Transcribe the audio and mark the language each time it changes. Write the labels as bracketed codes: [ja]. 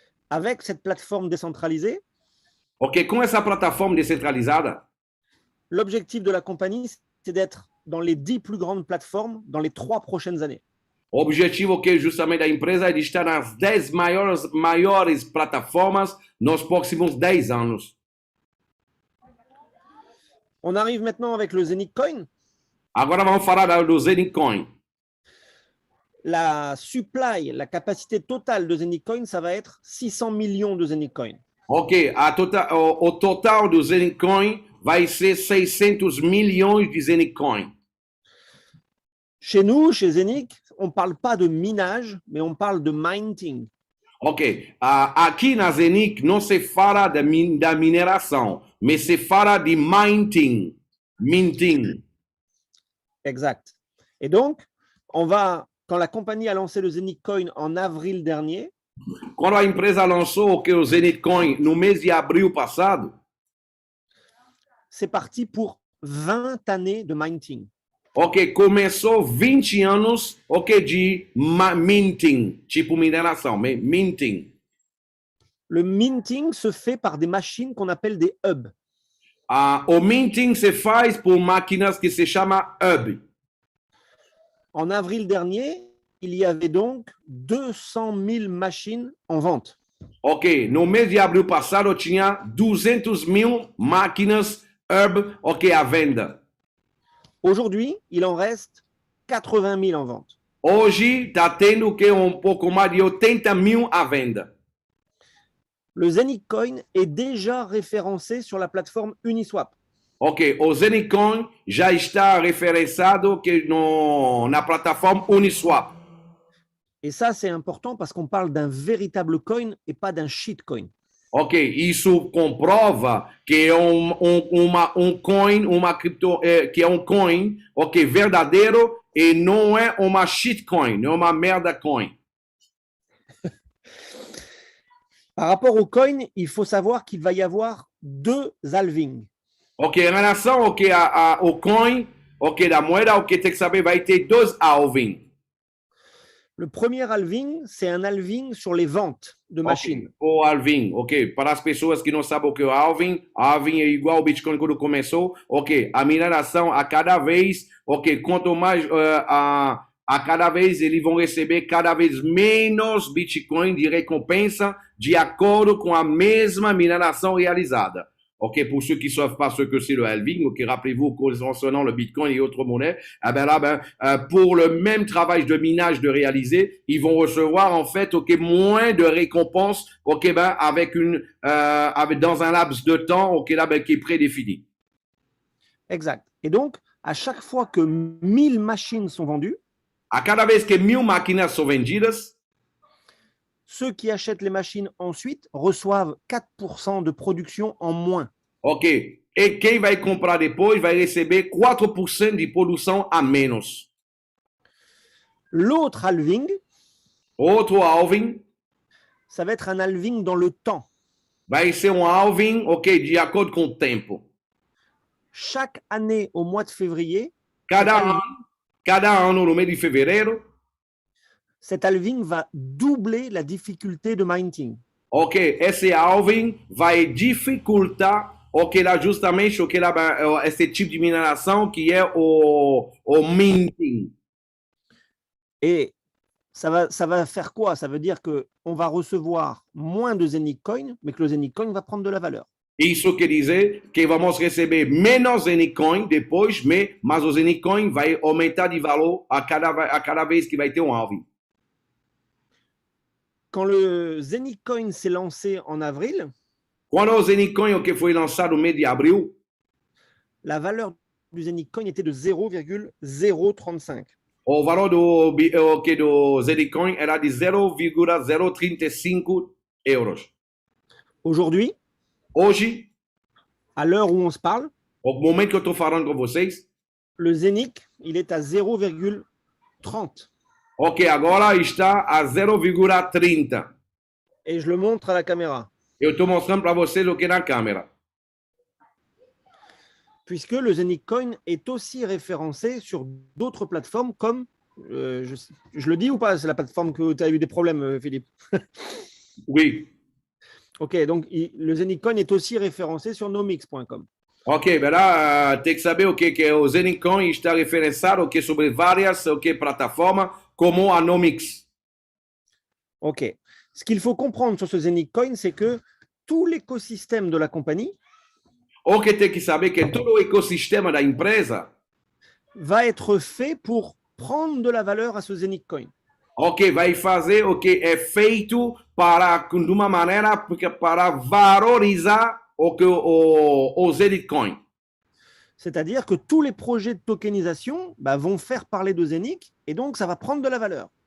[fr] Avec cette plateforme décentralisée, [pt] Ok, com essa plataforma descentralizada, [fr] l'objectif de la compagnie, c'est d'être dans les 10 plus grandes plateformes dans les 3 prochaines années. [pt] o objetivo ok, justamente da empresa é de estar nas 10 maiores plataformas nos próximos 10 anos. [fr] On arrive maintenant avec le Zenith Coin. [pt] Agora vamos falar do Zenith Coin. [fr] La supply, la capacité totale de Zenith Coin, ça va être 600 millions de Zenith Coin. [pt] Ok, o total do Zenith Coin vai ser 600 milhões de Zenith Coin. [fr] Chez nous, chez Zenith, on ne parle pas de minage, mais on parle de minting. [pt] Ok, aqui na Zenith não se fala da mineração, mas se fala de minting. [fr] Minting. Exact. Et donc, quand la compagnie a lancé le Zenith Coin en avril dernier, [pt] Quando a empresa lançou o Zenith Coin no mês de abril passado, [fr] c'est parti pour 20 années de minting. [pt] ok, começou 20 anos, ok, de minting, tipo mineração, minting. [fr] Le minting se fait par des machines qu'on appelle des hubs. [pt] O minting se faz por máquinas que se chama hub. [fr] En avril dernier, il y avait donc 200 000 machines en vente. [pt] Ok, no mês de abril passado tinha 200 mil máquinas hub, ok, à venda. [fr] Aujourd'hui, il en reste 80 000 en vente. [pt] Hoje está tendo que pouco mais de 80 mil à venda. [fr] Le Zenith Coin est déjà référencé sur la plateforme Uniswap. [pt] Ok, o Zenith Coin já está referenciado na plataforma Uniswap. [fr] Et ça, c'est important parce qu'on parle d'un véritable coin et pas d'un shitcoin. [pt] Ok, isso comprova que é coin, uma cripto, que é coin, ok, verdadeiro e não é uma shitcoin, não é uma merda coin. [fr] Par rapport au coin, il faut savoir qu'il va y avoir 2 halvings. [pt] Ok, em relação ao coin, ok, da moeda, ok, tem que saber, vai ter 2 halving. [fr] Le premier halving, c'est un halving sur les ventes de machines. [pt] O halving, ok. Para as pessoas que não sabem o que é o halving é igual ao Bitcoin quando começou, ok. A mineração a cada vez, ok. Quanto mais a cada vez eles vão receber cada vez menos Bitcoin de recompensa de acordo com a mesma mineração realizada. [fr] Ok, pour ceux qui ne savent pas ce que c'est le halving, ok, rappelez-vous, concernant le Bitcoin et autres monnaies, pour le même travail de minage de réaliser, ils vont recevoir en fait, ok, moins de récompenses, ok, dans un laps de temps, ok, qui est prédéfini. Exact. Et donc, à chaque fois que 1000 machines sont vendues, [pt] a cada vez que 1000 máquinas são vendidas, [fr] ceux qui achètent les machines ensuite reçoivent 4% de production en moins. Ok. [pt] E quem vai comprar depois vai receber 4% de produção a menos. [fr] L'autre halving, [pt] outro halving, [fr] ça va être un halving dans le temps. [pt] Vai ser halving, ok, de acordo com o tempo. [fr] Chaque année au mois de février, [pt] cada ano no mês de fevereiro, [fr] cet halving va doubler la difficulté de minting. [pt] Ok, esse halving vai dificultar justamente esse tipo de mineração que é o minting. [fr] Et ça va faire quoi? Ça veut dire qu'on va recevoir moins de Zenith Coin, mais que le Zenith Coin va prendre de la valeur. [pt] Isso quer dizer que vamos receber menos Zenith Coin depois, mas o Zenith Coin vai aumentar de valor a cada vez que vai ter halving. [fr] Quand le Zenith Coin s'est lancé en avril, [pt] quando o Zenith Coin foi lançado no mês de abril, [fr] la valeur du Zenith Coin était de 0,035. [pt] O valor do Zenith Coin era de 0,035 euros. [fr] Aujourd'hui, [pt] hoje, [fr] à l'heure où on se parle, [pt] au momento que eu estou falando com vocês, [fr] le Zenith, il est à 0,30. [pt] Ok, agora está a 0,30. [fr] Et je le montre à la caméra. [pt] Eu estou mostrando para vocês o que é na câmera. [fr] puisque le Zenic Coin est aussi référencé sur d'autres plateformes comme, je le dis ou pas, c'est la plateforme que tu as eu des problèmes, Philippe? Oui. Ok, donc le Zenic Coin est aussi référencé sur nomix.com. [pt] Ok, ben lá tem que saber que o Zenicon está referenciado sobre várias plataformas como a Nomix. Ok. [fr] Ce qu'il faut comprendre sur ce Zenic Coin, c'est que tout l'écosystème de la compagnie [pt] O que tem que saber que todo o ecossistema da empresa [fr] va être fait pour prendre de la valeur à ce Zenic Coin. [pt] vai fazer o que é feito para, de uma maneira para valorizar o Zenicon. [fr] C'est-à-dire que tous les projets de tokenisation vont faire parler de Zenic et donc ça va prendre de la valeur.